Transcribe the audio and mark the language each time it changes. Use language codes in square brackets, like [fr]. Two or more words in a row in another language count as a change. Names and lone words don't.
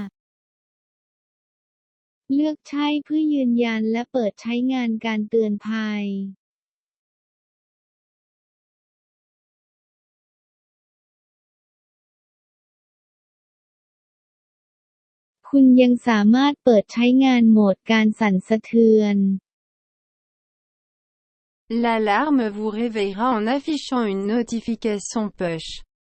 [th] เลือกใช่เพื่อยืนยันและเปิดใช้งานการเตือนภัย คุณยังสามารถเปิดใช้งานโหมดการสั่นสะเทือน [fr] L'alarme vous réveillera en affichant une notification push.